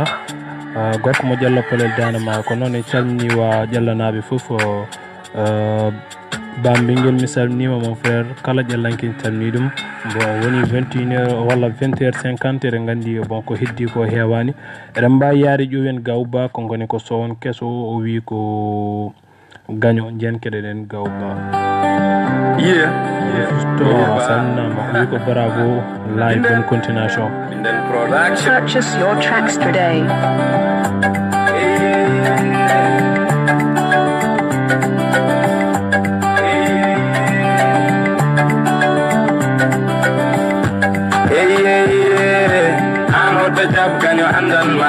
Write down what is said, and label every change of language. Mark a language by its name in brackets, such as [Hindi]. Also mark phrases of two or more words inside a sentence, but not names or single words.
[Fula] Gorko mo jalla pelel dana ma ko non e calmini wa jallanabe fof bambingel mi salminima [French] mon frère [Fula] kala jallankin calmini dum bon woni 21h walla 20h50 ere gandi bon ko heddi ko hewani eden mbawi yaade ƴowen gawba ko goni ko sowon keso o wi ko gaño jenkede den gawba to salminama o wi ko bravo [English] live on continuation. Purchase your tracks today. the job, can you handle ma?